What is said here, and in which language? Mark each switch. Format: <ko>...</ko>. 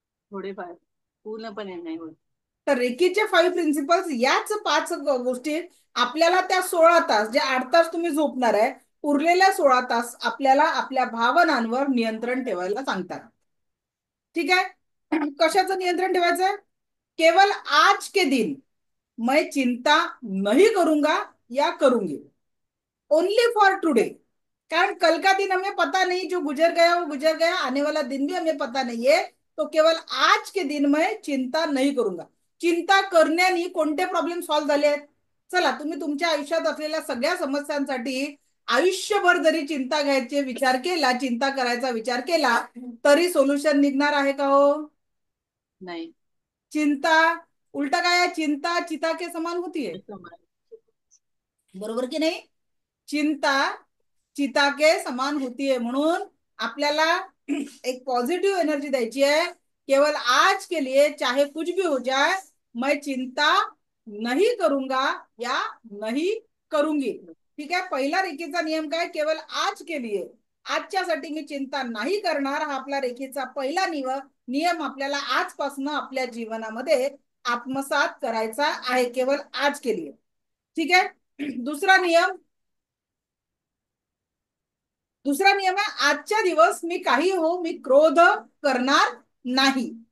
<mr>थोडेफार, पूर्णपणे नाही होत. तर रेकीचे 5 प्रिन्सिपल्स, याच 5 गोष्टी आपल्याला त्या 16 तास, जे 8 तास तुम्ही झोपणार आहे, उरलेल्या 16 तास आपल्याला आपल्या भावनांवर नियंत्रण ठेवायला सांगतात. ठीक आहे, कशाचं नियंत्रण ठेवायचं?</mr> <hi>केवल आज के दिन मैं चिंता नहीं करूंगा या करूंगी,</hi> <en>Only for today.</en> <hi>कारण कल का दिन हमें पता नहीं, जो गुजर गया वो गुजर गया, आने वाला दिन भी हमें पता नहीं है। तो केवळ आज के दिन मैं चिंता नाही करूंगा।</hi> <mr>चिंता करण्याने कोणते प्रॉब्लेम सॉल्व्ह झाले आहेत? चला, तुम्ही तुमच्या आयुष्यात असलेल्या सगळ्या समस्यांसाठी आयुष्यभर जरी चिंता घ्यायचे विचार केला, चिंता करायचा विचार केला, तरी सोल्युशन निघणार आहे का हो? नाही. चिंता उलटा काय आहे? चिंता</mr> <hi>चिता के समान</hi> <mr>होतीये, बरोबर की नाही? चिंता</mr> <hi>चिता के समान</hi> <mr>होतीये, म्हणून आपल्याला एक पॉझिटिव्ह एनर्जी द्यायची आहे।</mr> <hi>केवल आज के लिए चाहे कुछ भी हो जाए, मैं चिंता नहीं करूंगा या नहीं करूंगी।</hi> <mr>ठीक आहे, पहिला रेखीचा नियम काय?</mr> <hi>केवल आज के लिए,</hi> <mr>आजच्यासाठी मी चिंता नाही करणार, हा आपला रेखीचा पहिला नियम आपल्याला आजपासून आपल्या जीवनामध्ये आत्मसात करायचा आहे, केवल आज के लिए। ठीक आहे, दुसरा नियम आहे, आजच्या दिवस मी काही हो, मी क्रोध करणार नाही।</mr>